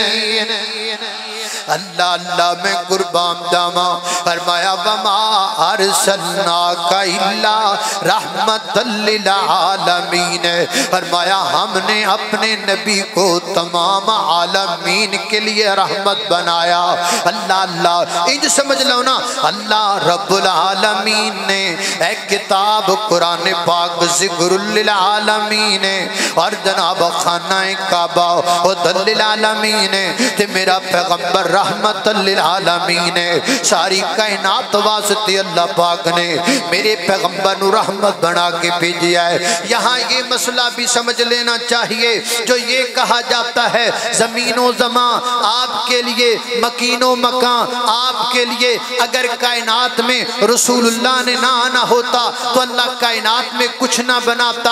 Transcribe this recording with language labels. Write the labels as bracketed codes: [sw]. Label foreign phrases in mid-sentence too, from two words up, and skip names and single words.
[pa] اللہ اللہ میں قربان جاواں فرمایا [ar] وما أرسلناك إلا رحمةً للعالمين. [ur] فرمایا ہم نے اپنے نبی کو تمام عالمین کے لیے رحمت بنایا. [pa] اللہ اللہ اینج سمجھ لو نا, اللہ رب العالمین نے اک کتاب قرآن پاک [ar] ذكرٌ للعالمين [pa] اور جناب خانہ کعبہ [ar] هدىً للعالمين [pa] تے میرا پیغمبر [ar] رحمةً للعالمين. [pa] ساری کائنات واسطے اللہ پاک نے میرے پیغمبر نوں رحمت بنا کے بھیجا ہے. [ur] یہاں یہ مسئلہ بھی سمجھ لینا چاہیے، جو یہ کہا جاتا ہے زمین و زماں آپ کے لیے، مکین و مکاں آپ کے لیے. اگر کائنات میں رسول اللہ نے نہ آنا ہوتا تو اللہ کائنات میں کچھ نہ بناتا.